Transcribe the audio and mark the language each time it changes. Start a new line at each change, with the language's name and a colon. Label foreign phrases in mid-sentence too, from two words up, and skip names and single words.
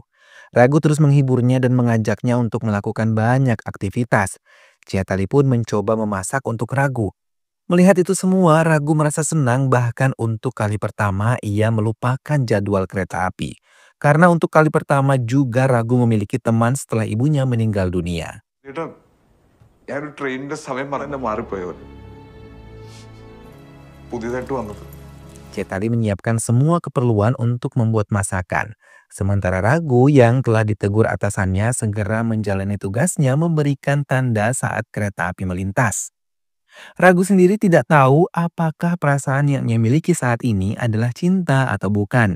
Indonesian: Ragu terus menghiburnya dan mengajaknya untuk melakukan banyak aktivitas. Ciatali pun mencoba memasak untuk Ragu. Melihat itu semua, Ragu merasa senang, bahkan untuk kali pertama ia melupakan jadwal kereta api. Karena untuk kali pertama juga Ragu memiliki teman setelah ibunya meninggal dunia.
Malayalam: ചേട്ടാ ഞാനൊരു ട്രെയിനിന്റെ സമയം പറഞ്ഞ മാറിപ്പോയവർ പുതിയതായിട്ട് വന്നത്.
Indonesian: Ciatali menyiapkan semua keperluan untuk membuat masakan. Sementara Ragu yang telah ditegur atasannya segera menjalani tugasnya memberikan tanda saat kereta api melintas. Ragu sendiri tidak tahu apakah perasaan yang ia miliki saat ini adalah cinta atau bukan.